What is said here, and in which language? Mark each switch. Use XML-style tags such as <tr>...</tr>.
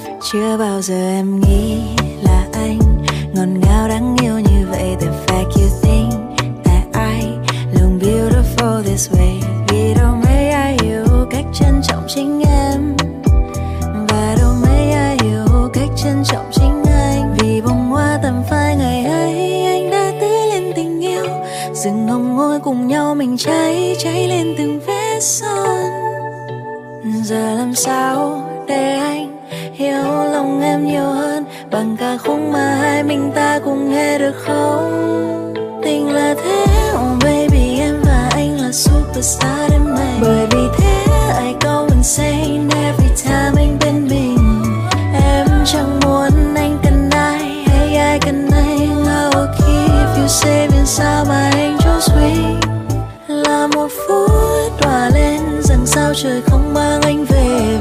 <vi>Chưa bao giờ em nghĩ là anh ngọt ngào đáng yêu như vậy.</vi> <en>The fact you think that I look beautiful this way.</en> <vi>Vì đâu mấy ai hiểu cách trân trọng chính em, và đâu mấy ai hiểu cách trân trọng chính anh. Vì bông hoa tầm phai ngày ấy anh đã tưới lên tình yêu, rừng hồng môi cùng nhau mình cháy cháy lên từng vết son. Giờ làm sao để anh hiểu lòng em nhiều hơn bằng ca khúc mà hai mình ta cùng nghe được không? Tình là thế,</vi> <en>oh baby,</en> <vi>em và anh là superstar đêm nay. Bởi vì thế</vi> <en>I go insane every time</en> <vi>anh bên mình. Em chẳng muốn anh cần ai hay ai cần anh.</vi> <en>I will keep you safe inside my angel's wing.</en> <vi>Là một phút đỏ lên rằng sao trời không mang anh về.</vi>